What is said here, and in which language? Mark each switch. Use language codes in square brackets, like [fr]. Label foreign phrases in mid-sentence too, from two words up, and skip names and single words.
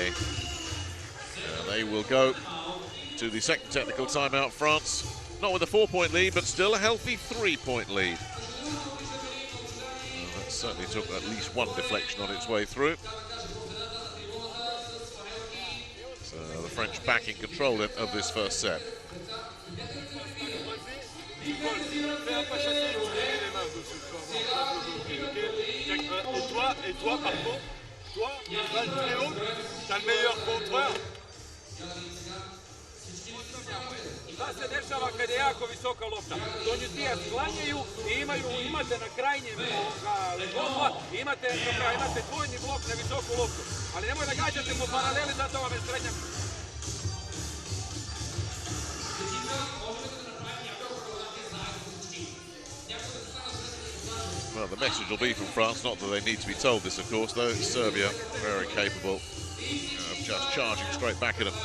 [en] They will go to the second technical timeout, France. Not with a 4-point lead, but still a healthy 3-point lead. That certainly took at least one deflection on its way through. So the French back in control then of this first set. [fr] Et toi, par contre, toi, dans le trio, t'as le meilleur contreur. [sr] Da se dešava kada je jako visoka lopta. Donju tija sklanjaju i imate na krajnjem legova, imate dvojni blok na visoku loptu. Ali nemoj da gađate po paraleli, zato vam je srednja. [en] Well, the message will be from France, not that they need to be told this, of course, though. Serbia very capable of just charging straight back at them.